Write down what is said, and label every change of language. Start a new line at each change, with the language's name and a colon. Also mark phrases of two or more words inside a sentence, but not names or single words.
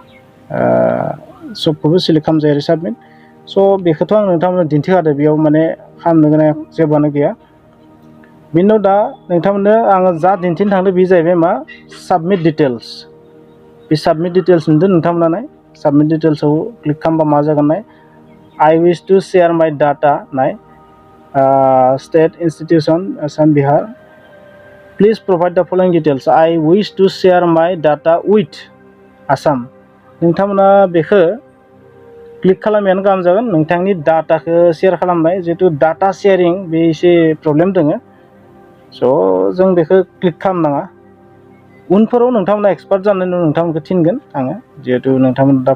Bodo: सबखौबो सेलेक्ट खालामजायो ओरै साबमिट स' बेखौथ' आं नोंथांमोना दिन्थिखादों बेयाव माने खालामनो गोनां जेबोआनो गैया बेनि उनाव दा नोंथांमोननो आङो जा दिन्थिनो थांदों बे जाहैबाय मा
English: submit details
Bodo: बे
English: submit details
Bodo: नुदों नोंथांमोना नाय
English: submit details
Bodo: क्लिक खालामबा मा जागोन नाय
English: I wish to share my data
Bodo: नाय
English: state institution Assam Bihar please provide the following details I wish to share my data with Assam
Bodo: नोंथांमोना बेखौ क्लिक खालामनायानो गाहाम जागोन नोंथांनि डाटाखौ शेयार खालामनाय जिहेतु डाटा शेयारिं बे एसे प्रब्लेम दङ स' जों बेखौ क्लिक खालामनाङा उनफोराव नोंथांमोना एक्सपार्ट जानायनि उनाव नोंथांमोनखौ थिनगोन आङो जिहेतु नोंथांमोना दा